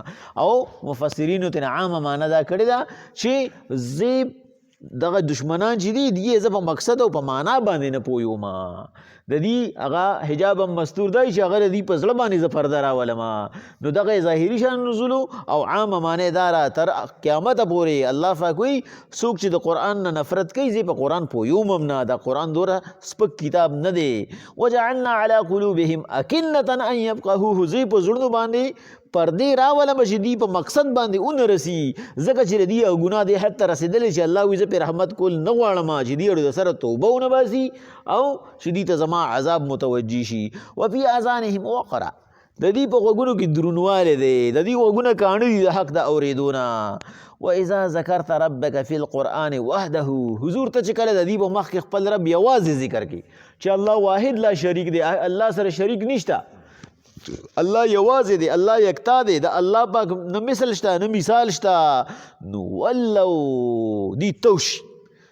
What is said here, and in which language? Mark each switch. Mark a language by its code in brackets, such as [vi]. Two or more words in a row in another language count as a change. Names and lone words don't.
[ps] او مفسرینو ته عامه معنه دا کړې ده چې زه دغه دشمنان چې دي دې زه په مقصد او په معنا باندې نه پوهېږم، د دې هغه حجاب مستور دی چې هغه د دې په زړه باندې زه پرده راولم. نو دغه ظاهري شان نزولو او عامه معنی داره تر قیامته پورې الله پاک وایي څوک چې د قرآن نه نفرت کوي زه په قرآن پوهېږم هم نه، دا قرآن دومره سپک کتاب نه دی. [ar] وجعلنا على قلوبهم أكنة أن يفقهوه، [ps] زه په زړونو باندې پردې راولم چې دوی په مقصد باندې ونه رسي، ځکه چې د دوی او ګناه دې حد ته رسېدلی چې الله وایي زه پرې رحمت کول نه غواړم، چې دوی اړو د سره توبه ونه باسي او چې دوی ته زما عذاب متوجه شي. [ar] وفي آذانهم وقرا، [ps] د دوی په غوږونو کې درونوالی دی، د دوی غوږونه کاڼه دي د حق د اورېدو نه. [ar] وإذا ذکرت ربک فی القرآن وحده، [ps] حضور ته چې کله د دوی په مخ کې خپل رب یوازې ذکر کړي چې الله [ar] واحد لا شریک [ps] دی، الله سره شریک نشته، الله یوازې دی، الله یکتا دی، د الله پاک نه مثل شته نه مثال شته، نو ولو دی توش